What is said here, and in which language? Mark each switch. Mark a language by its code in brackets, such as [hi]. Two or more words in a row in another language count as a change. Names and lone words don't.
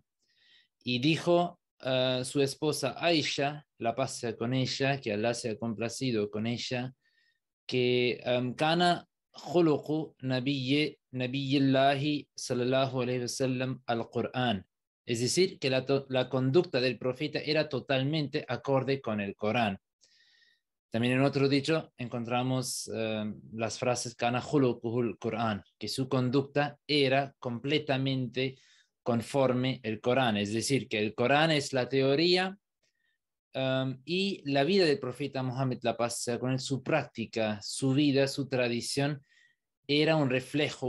[es] Y dijo su esposa Aisha, la paz sea con ella, que Allah se ha complacido con ella, que [ar] كان خلق نبي الله صلى الله عليه وسلم القرآن. [es] Es decir, que la conducta del profeta era totalmente acorde con el Corán. También en otro dicho encontramos las frases [ar] كان خلقه القرآن, [es] que su conducta era completamente conforme el Corán, es decir, que el Corán es la teoría y la vida del profeta Muhammad, la paz sea con él, su práctica, su vida, su tradición, era un reflejo,